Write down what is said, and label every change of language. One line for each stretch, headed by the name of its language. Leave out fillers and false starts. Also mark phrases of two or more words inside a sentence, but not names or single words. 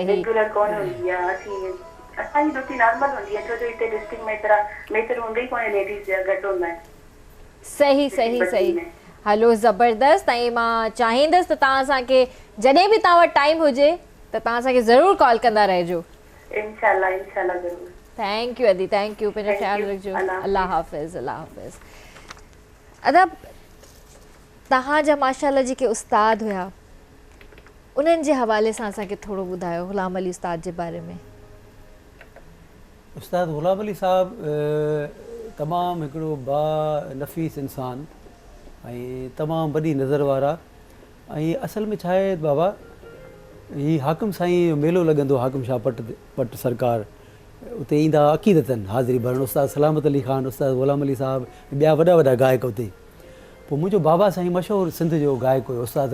Sindhi: रेगुलर कोन हूंदी आहे असांजी ड्यूटी नॉर्मल हूंदी आहे छो जो हिते डिस्ट्रिक्ट में एतिरा मैटर हूंदा ई कोन्हे लेडीज़ जा घटि हूंदा आहिनि सही हलो ज़बरदस्त ऐं मां चाहींदसि त तव्हां असांखे जॾहिं बि तव्हां वटि टाइम हुजे त तव्हां असांखे ज़रूरु कॉल कंदा रहिजो इंशाल्लाह ज़रूरु
English: thank you
Sindhi: अदी
English: thank you
Sindhi: पंहिंजो ख्यालु रखिजो अल्लाह हाफ़िज़ अदब तव्हांजा माशाल्लाह जेके उस्ताद हुया उन्हनि जे हवाले सां असांखे थोरो ॿुधायो ग़ुलाम अली उस्ताद जे बारे में उस्ताद ग़ुलाम अली साहब तमामु हिकिड़ो बा नफ़ीस इंसान ऐं तमामु वॾी नज़र वारा ऐं असल में छा आहे बाबा हीउ हाकिम साईं जो मेलो लॻंदो हाकिम शाह पट सरकार उते ईंदा अक़ीदतनि हाज़िरी भरणु उस्ताद सलामत अली ख़ान उस्ताद ग़ुलाम अली साहब ॿिया वॾा गायक उते पोइ मुंहिंजो बाबा साईं मशहूरु सिंध जो गायक हुयो उस्ताद